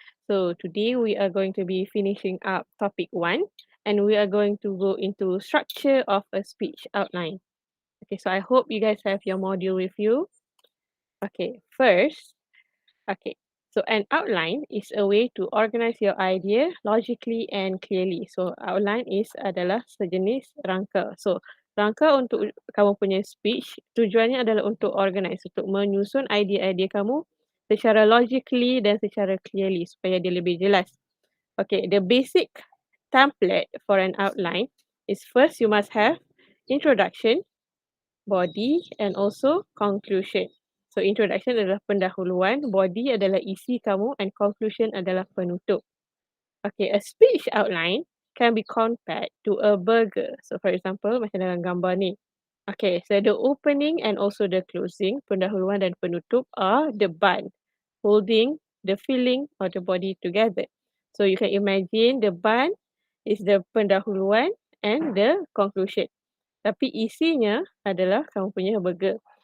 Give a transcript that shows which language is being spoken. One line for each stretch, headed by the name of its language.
English: So today we are going to be finishing up topic 1 and we are going to go into structure of a speech outline. Okay, so I hope you guys have your module with you. Okay, first, okay. So an outline is a way to organize your idea logically and clearly.
Malay: So outline adalah sejenis rangka. So rangka untuk kamu punya speech tujuannya adalah untuk organize, untuk menyusun idea-idea kamu secara logically dan secara clearly supaya dia lebih jelas.
English: Okay, the basic template for an outline is first you must have introduction, body and also conclusion.
Malay: So introduction adalah pendahuluan, body adalah isi kamu and conclusion adalah penutup.
English: Okay, a speech outline can be compared to a burger. So for example,
Malay: macam dalam gambar ni.
English: Okay, so the opening and also the closing,
Malay: pendahuluan dan penutup
English: are the bun, holding the filling or the body together. So you can imagine the bun is the pendahuluan and the conclusion.
Malay: Tapi isinya adalah kamu punya burger.